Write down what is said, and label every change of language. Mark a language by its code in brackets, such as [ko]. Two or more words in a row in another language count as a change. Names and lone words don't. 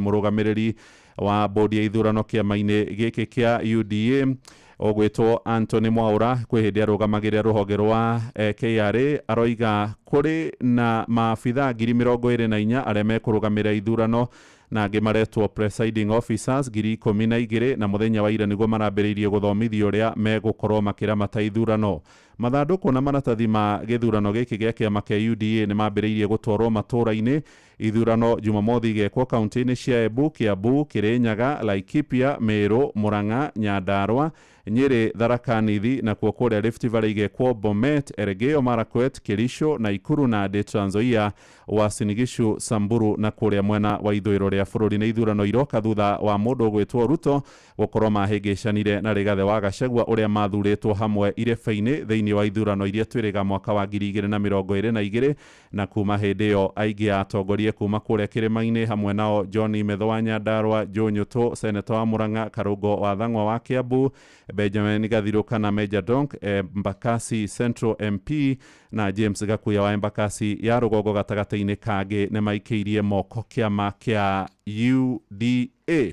[ki] Murugamiriri wa bodi ya ithurano kiama-ini giki kia UDA ogwitwo Anthony Mwaura kwi hindi arugamagirira ruhonge rwa KRA aroiga kuri na maabitha 24,000 aria mekurugamira ithurano na angi maretwo [en] presiding officers [ki] 12,000 na muthenya wa ira niguo marambiriirie guthomithia uria megukorwo makiramata ithurano. Mathanduku na maratathi ma githurano giki gia kiama kia UDA ni mambiriirie gutwarwo matura-ini. Ithurano Jumamothi igekwo kaunti-ini cia Embu, Kiambu, Kirinyaga, Laikipia, Meru, Murang'a, Nyandarua, Nyeri, Tharaka Nithi na kuria Rift Valley igekwo Bomet, Elgeyo Marakwet, Kericho, Nakuru na Trans Nzoia, Uasin Gishu, Samburu na kuria mwena wa ithuriro ria bururi. Ni ithurano iroka thutha wa mundu ugwitwo Ruto gukorwo mahingicanire na Rigathi wa Gachagua uria mathuritwo hamwe irebe-ini thiini wa ithurano iria twiriga mwaka wa 2022 na kuma hindi iyo aingi atongoria kuma kuria kirima-ini hamwe nao John Metho wa Nyandarua, Joe Nyuto senator wa Murang'a, Karungo wa Thang'wa wa Kiambu, Benjamin Gathiruka na Major Donk Embakasi Central MP na James Gakuya wa Embakasi ya Rugongo gatagata-ini kangi ni maikiirie moko kiama kia UDA.